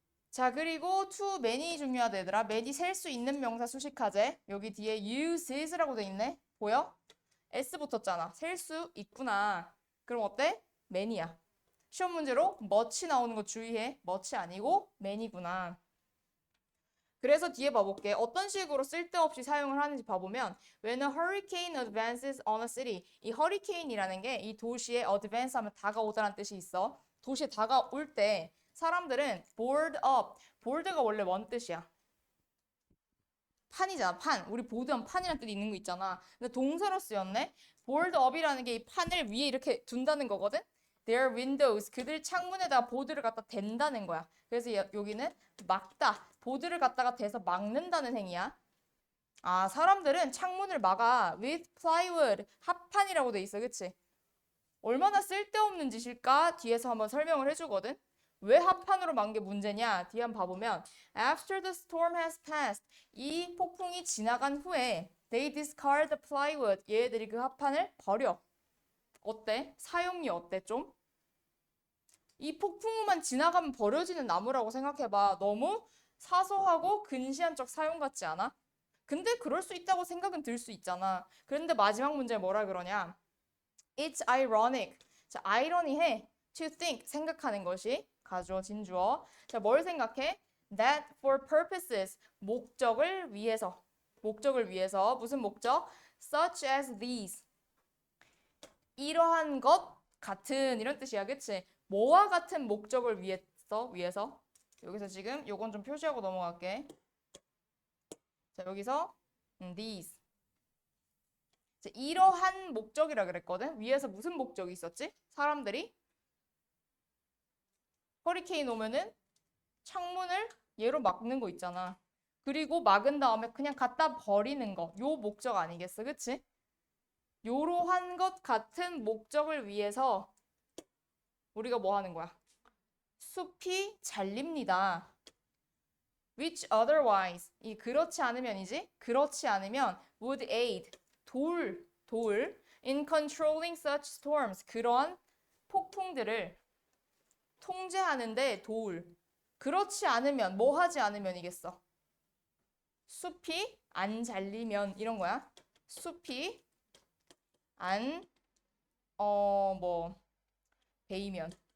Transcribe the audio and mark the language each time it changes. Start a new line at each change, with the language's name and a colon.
Korean: 자, 그리고 to many 중요하다 얘들아. many 셀 수 있는 명사 수식하제. 여기 뒤에 uses라고 돼 있네. 보여? s 붙었잖아. 셀 수 있구나. 그럼 어때? many야. 시험 문제로 much 나오는 거 주의해. much 아니고 many구나. 그래서 뒤에 봐볼게. 어떤 식으로 쓸데없이 사용을 하는지 봐보면
English: When a hurricane advances on a city.
Korean: 이 hurricane이라는 게 이 도시에 advance 하면 다가오다라는 뜻이 있어. 도시에 다가올 때 사람들은 board up. board가 원래 뭔 뜻이야? 판이잖아, 판. 우리 보드하면 판이라는 뜻이 있는 거 있잖아. 근데 동사로 쓰였네? board up이라는 게 이 판을 위에 이렇게 둔다는 거거든?
English: Their windows.
Korean: 그들 창문에다가 보드를 갖다 댄다는 거야. 그래서 여기는 막다. 보드를 갖다가 대서 막는다는 행위야. 아, 사람들은 창문을 막아.
English: with plywood.
Korean: 합판이라고 돼 있어. 그치? 얼마나 쓸데없는 짓일까? 뒤에서 한번 설명을 해주거든. 왜 합판으로 만 게 문제냐? 뒤에 한번 봐보면
English: After the storm has passed.
Korean: 이 폭풍이 지나간 후에
English: They discard the plywood.
Korean: 얘들이 그 합판을 버려. 어때? 사용이 어때 좀? 이 폭풍우만 지나가면 버려지는 나무라고 생각해봐. 너무 사소하고 근시안적 사용 같지 않아? 근데 그럴 수 있다고 생각은 들 수 있잖아. 그런데 마지막 문제 뭐라 그러냐?
English: It's ironic.
Korean: 자, 아이러니해.
English: To think,
Korean: 생각하는 것이 가주어, 진주어. 자, 뭘 생각해?
English: That for purposes,
Korean: 목적을 위해서. 목적을 위해서. 무슨 목적?
English: Such as these.
Korean: 이러한 것 같은 이런 뜻이야. 그치? 뭐와 같은 목적을 위해서. 여기서 지금 요건 좀 표시하고 넘어갈게. 자, 여기서 these. 자, 이러한 목적이라 그랬거든. 위에서 무슨 목적이 있었지? 사람들이 허리케인 오면은 창문을 얘로 막는 거 있잖아. 그리고 막은 다음에 그냥 갖다 버리는 거. 요 목적 아니겠어? 그치? 요러한 것 같은 목적을 위해서 우리가 뭐 하는 거야? 숲이 잘립니다.
English: Which otherwise.
Korean: 이 그렇지 않으면이지? 그렇지 않으면
English: would aid.
Korean: 도울.
English: In controlling such storms.
Korean: 그러한 폭풍들을 통제하는데 도울. 그렇지 않으면, 뭐 하지 않으면이겠어? 숲이 안 잘리면 이런 거야. 숲이 안, 베이면.